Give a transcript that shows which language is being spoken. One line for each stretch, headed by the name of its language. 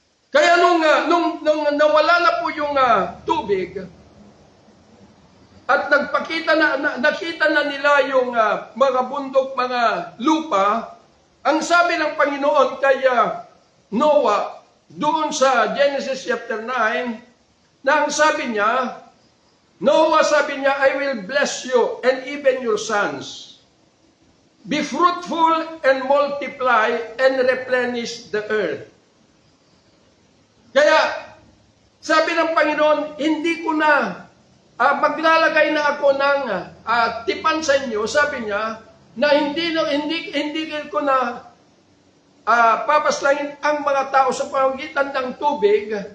Filipino: Kaya nung nawala na po yung tubig, at nakita na nila yung mga bundok, mga lupa, ang sabi ng Panginoon kay Noah, doon sa Genesis chapter 9, na ang sabi niya, Noah sabi niya,
English: I will bless you and even your sons. Be fruitful and multiply and replenish the earth.
Filipino: Kaya, sabi ng Panginoon, hindi ko na maglalagay na ako ng tipan sa inyo, sabi niya, na hindi ko na papaslangin ang mga tao sa pamamagitan ng tubig.